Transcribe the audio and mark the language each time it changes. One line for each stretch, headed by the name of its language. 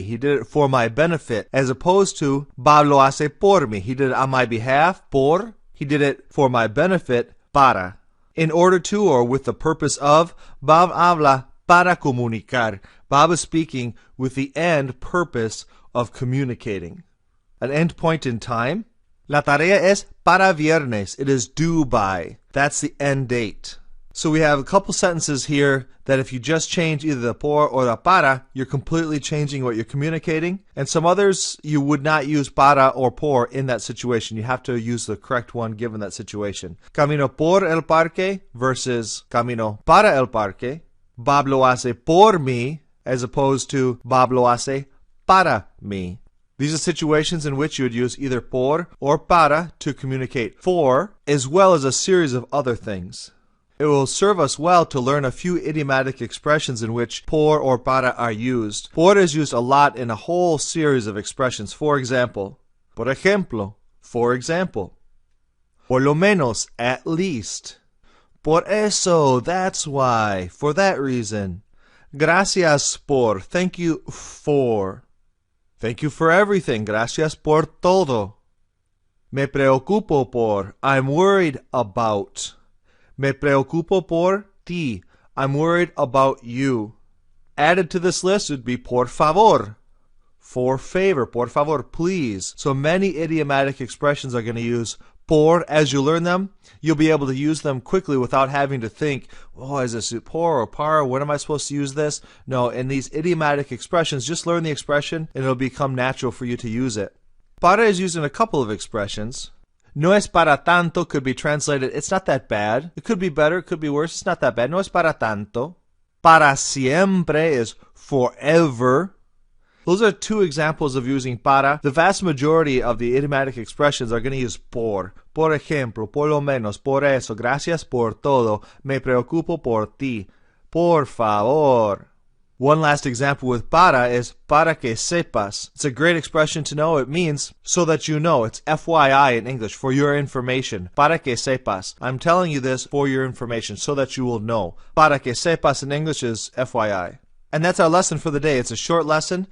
English: He did it for my benefit, as opposed to Bob lo hace por mí. He did it on my behalf, por. He did it for my benefit, para. In order to, or with the purpose of, Bob habla para comunicar. Bob is speaking with the end purpose of communicating. An end point in time.
Spanish: La tarea es para viernes.
English: It is due by. That's the end date. So we have a couple sentences here that if you just change either the por or the para, you're completely changing what you're communicating. And some others, you would not use para or por in that situation. You have to use the correct one given that situation.
Spanish: Camino por el parque versus camino para el parque. Bob lo hace por mí as opposed to Bob lo hace para mí.
English: These are situations in which you would use either por or para to communicate for, as well as a series of other things. It will serve us well to learn a few idiomatic expressions in which por or para are used. Por is used a lot in a whole series of expressions. For example, por ejemplo, for example.
Spanish: Por lo menos, at least.
English: Por eso, that's why, for that reason. Gracias por, thank you for. Thank you for everything, gracias por todo. Me preocupo por, I'm worried about. Me preocupo por ti. I'm worried about you. Added to this list would be por favor. For favor. Por favor, please. So many idiomatic expressions are going to use por. As you learn them, you'll be able to use them quickly without having to think, oh, is this por or para? When am I supposed to use this? No, in these idiomatic expressions, just learn the expression and it'll become natural for you to use it. Para is used in a couple of expressions. No es para tanto could be translated, it's not that bad. It could be better, it could be worse, it's not that bad. No es para tanto. Para siempre is forever. Those are 2 examples of using para. The vast majority of the idiomatic expressions are going to use por.
Spanish: Por ejemplo, por lo menos, por eso, gracias por todo, me preocupo por ti, por favor.
English: One last example with para is para que sepas. It's a great expression to know. It means so that you know. It's FYI in English, for your information. Para que sepas. I'm telling you this for your information, so that you will know. Para que sepas in English is FYI. And that's our lesson for the day. It's a short lesson.